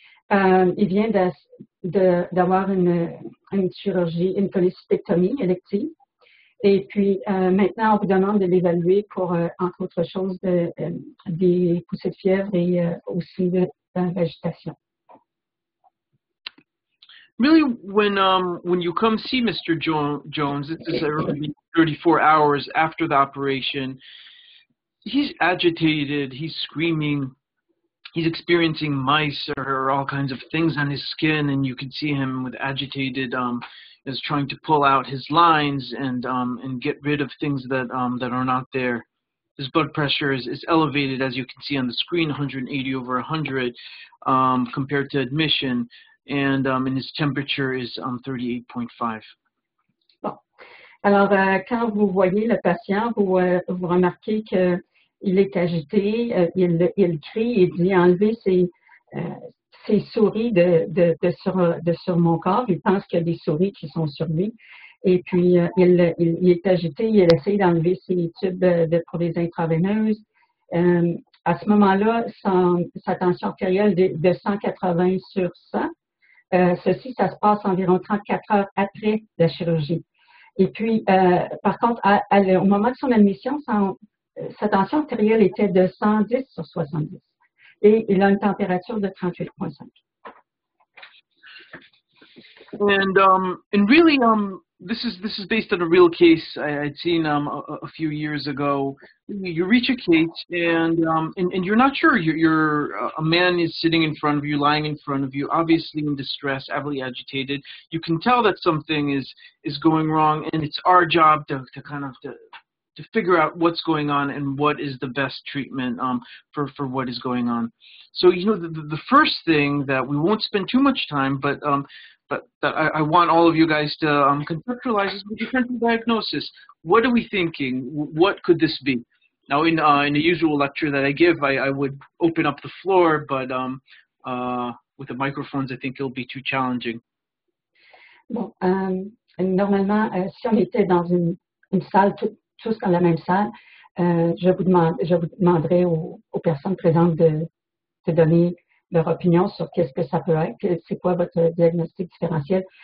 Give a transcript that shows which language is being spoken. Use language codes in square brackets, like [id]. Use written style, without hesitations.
[fr] Il vient d'avoir une chirurgie, une cholecystectomie élective. Et puis, maintenant, on vous demande de l'évaluer pour, entre autres choses, des poussées de fièvre et aussi de l'agitation. [en] Really, when you come see Mr. Jones, this is around 34 hours after the operation. He's agitated, he's screaming, he's experiencing mice or all kinds of things on his skin, and you can see him with agitated, is trying to pull out his lines and get rid of things that are not there. His blood pressure is elevated, as you can see on the screen, 180 over 100 compared to admission, and his temperature is 38.5. [fr] Alors, quand vous voyez le patient, vous remarquez qu'il est agité, il crie, il dit enlevez ces souris de sur mon corps. Il pense qu'il y a des souris qui sont sur lui. Et puis, il est agité, il essaie d'enlever ses tubes pour les intraveineuses. À ce moment-là, sa tension artérielle de 180 sur 100. Ceci, ça se passe environ 34 heures après la chirurgie. Et puis, par contre, au moment de son admission, sa tension artérielle était de 110 sur 70. Et il a une température de 38.5. [en] And really, this is based on a real case I'd seen a few years ago. You reach a case, and you're not sure. A man is sitting in front of you, lying in front of you, obviously in distress, heavily agitated. You can tell that something is going wrong, and it's our job to figure out what's going on and what is the best treatment for what is going on. So, you know, the first thing that we won't spend too much time, but that I want all of you guys to conceptualize is the differential diagnosis. What are we thinking? What could this be? Now, in the usual lecture that I give, I would open up the floor, but with the microphones, I think it'll be too challenging. [fr] Bon, normalement, si on était dans une salle, tous dans la même salle, je vous demanderais aux personnes présentes de donner leur opinion sur qu'est-ce que ça peut être, c'est quoi votre diagnostic différentiel.